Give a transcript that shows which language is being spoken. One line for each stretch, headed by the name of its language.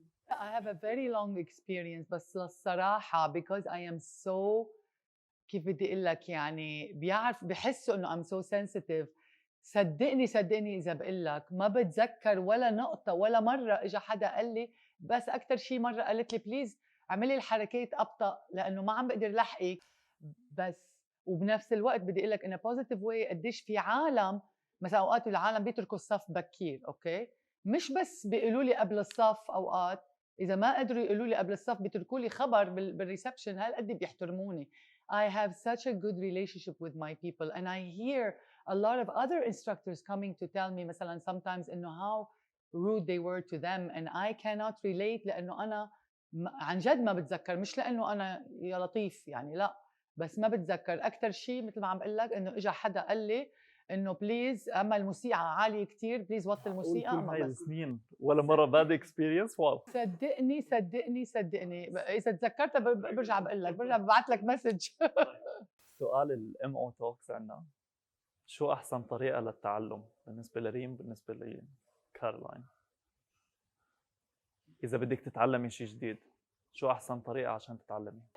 English: I have a very long experience،
Arabic: بس للصراحة
English: because I am so،
Arabic: كيف بدي اقول لك، يعني بحسوا انه
English: I'm so sensitive.
Arabic: صدقني اذا بقول لك ما بتذكر ولا نقطه ولا مره اجى حدا قال لي، بس اكثر شيء مره قالت لي بليز اعملي الحركات ابطا لانه ما عم بقدر لحقك. بس وبنفس الوقت بدي اقول لك ان بوزيتيف واي قديش في عالم مثلا اوقات العالم بيتركوا الصف بكير، اوكي، مش بس بيقولوا لي قبل الصف، اوقات اذا ما قدروا يقولوا لي قبل الصف بيتركوا لي خبر بالريسبشن هالقد بيحترموني.
English: I have such a good relationship with my people, and I hear a lot of other instructors coming to tell me مثلا sometimes إنه how rude they were to them, and I cannot relate
Arabic: لأنه أنا عن جد ما بتذكر،
English: مش لأنه أنا يا لطيف يعني، لا، بس ما بتذكر.
Arabic: أكثر شيء مثل ما عم بقول لك إنه إجا حدا قال لي إنه بليز أما الموسيقى عالية كتير، بليز وطي الموسيقى. كل هاي السنين ولا مرة
English: bad experience؟
Arabic: واو. صدقني إذا تذكرتها برجع بقول لك، برجع ببعث لك مسج. سؤال الMO Talks عنا، شو أحسن طريقة للتعلم بالنسبة لريم بالنسبة لكارولين؟ إذا بدك تتعلمي شيء جديد، شو أحسن طريقة عشان تتعلمي؟